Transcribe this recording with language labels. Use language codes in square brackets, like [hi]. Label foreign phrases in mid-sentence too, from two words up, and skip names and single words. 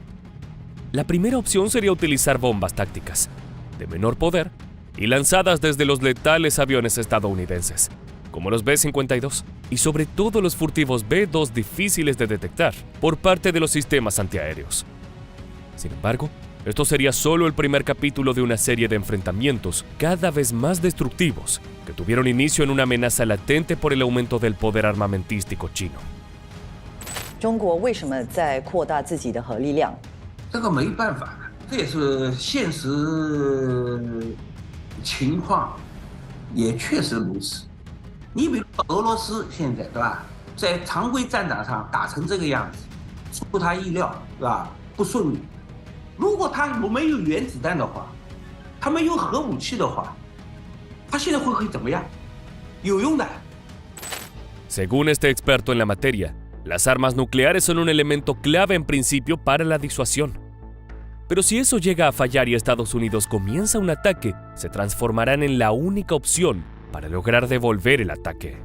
[es] La primera opción sería utilizar bombas tácticas, de menor poder y lanzadas desde los letales aviones estadounidenses, como los B-52, y sobre todo los furtivos B-2 difíciles de detectar por parte de los sistemas antiaéreos. Sin embargo, esto sería solo el primer capítulo de una serie de enfrentamientos cada vez más destructivos que tuvieron inicio en una amenaza latente por el aumento del poder armamentístico chino. [zh] 中国为什么在扩大自己的核力量？这个没办法的，这也是现实情况，也确实如此。你比如俄罗斯现在对吧， 在常规战场上打成这个样子，出他意料，是吧？不顺利。如果他没有原子弹的话，他没有核武器的话，他现在会怎么样？有用的。 [es] Según este experto en la materia, las armas nucleares son un elemento clave en principio para la disuasión. Pero si eso llega a fallar y Estados Unidos comienza un ataque, se transformarán en la única opción para lograr devolver el ataque.